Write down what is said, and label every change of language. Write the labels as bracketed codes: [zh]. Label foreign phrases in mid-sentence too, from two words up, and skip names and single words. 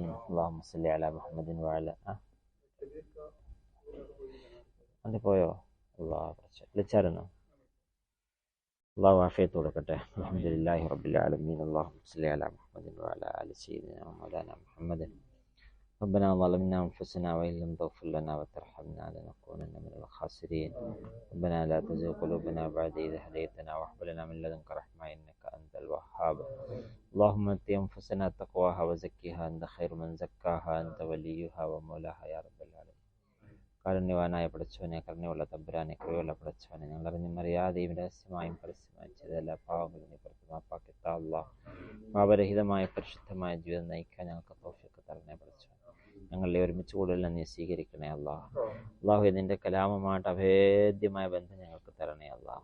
[ar] اللهم صل على محمد وعلى [ml] അത് പോയോ? വിളിച്ചായിരുന്നു. അള്ളാഹു ആഫിയത്ത് കൊടുക്കട്ടെ. [ar] الحمد لله رب العالمين. اللهم صل على محمد وعلى آل سيدنا مولانا محمد. ربنا ظلمنا أنفسنا وإن لم تغفر لنا وترحمنا لنكونن من الخاسرين. ربنا لا تزغ قلوبنا بعد إذ هديتنا وهب لنا من لدنك رحمة إنك أنت الوهاب. اللهم آت أنفسنا تقواها وزكها أنت خير من زكاها أنت وليها ومولاها يا رب العالمين. [ml] കാരുണ്യവാനായ പടച്ചവനെ, കരുണയുള്ള തമ്പുരാനെ, കൃപയുള്ള പടച്ചവനെ, ഞങ്ങളറിഞ്ഞും അറിയാതെയും രഹസ്യമായും പരസ്യമായും ചെയ്ത എല്ലാ പാവങ്ങളും നീ പുറത്ത് മാപ്പാക്കി താ അല്ലാഹ്. പാപരഹിതമായ പരിശുദ്ധമായ ജീവിതം നയിക്കാൻ ഞങ്ങൾക്ക് തൗഫീഖ് തരണേ പടച്ചവനെ. ഞങ്ങളെ ഒരുമിച്ച് കൂടുതലെല്ലാം നീ സ്വീകരിക്കണേ അല്ലാഹ്. അല്ലാഹു നിന്റെ കലാമുമായിട്ട് അഭേദ്യമായ ബന്ധം ഞങ്ങൾക്ക് തരണേ അല്ലാഹ്.